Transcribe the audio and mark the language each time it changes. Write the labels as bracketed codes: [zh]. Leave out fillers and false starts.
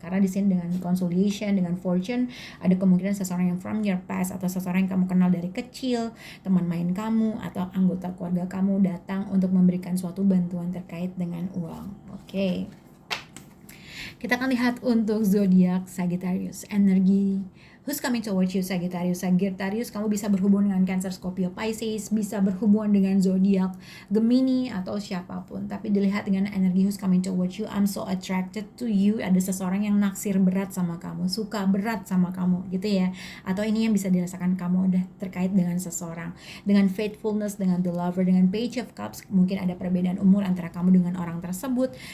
[id] Karena di sini dengan consolation, dengan fortune, ada kemungkinan seseorang yang [en] from your past [id] atau seseorang yang kamu kenal dari kecil, teman main kamu atau anggota keluarga kamu datang untuk memberikan suatu bantuan terkait dengan uang. Oke. Kita akan lihat untuk zodiak Sagittarius. Energi [en] who's coming towards you, Sagittarius. [id] Sagittarius, kamu bisa berhubungan dengan Cancer, Scorpio, Pisces, bisa berhubungan dengan zodiak Gemini atau siapapun. Tapi dilihat dengan energi [en] who's coming towards you, I'm so attracted to you. [id] Ada seseorang yang naksir berat sama kamu, suka berat sama kamu, gitu ya. Atau ini yang bisa dirasakan kamu udah terkait dengan seseorang. Dengan faithfulness, dengan [en] the lover, [id] dengan Page of Cups, mungkin ada perbedaan umur antara kamu dengan orang tersebut.